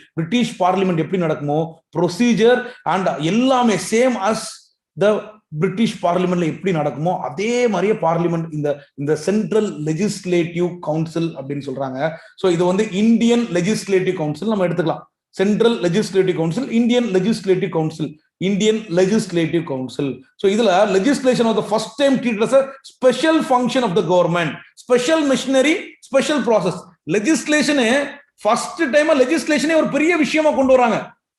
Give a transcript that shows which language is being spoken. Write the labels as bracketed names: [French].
[Tamil] British parliament எப்படி நடக்குமோ procedure and எல்லாமே சேம் அஸ் த பிரிட்டிஷ் பார்லிமெண்ட்ல எப்படி நடக்குமோ அதே மாதிரியே பார்லிமெண்ட் இந்த சென்ட்ரல் லெஜிஸ்லேட்டிவ் கவுன்சில் அப்படின்னு சொல்றாங்க. சோ இது இந்தியன் லெஜிஸ்லேட்டிவ் கவுன்சில் நம்ம எடுத்துக்கலாம். Central legislative council, Indian legislative council. [English] Indian Legislative Council. So [Tamil] idhula [English] legislation was the first time treated as a special function of the government, special machinery, special process. Legislation first time legislation [Tamil] ஒரு பெரிய விஷயமா கொண்டு வராங்க.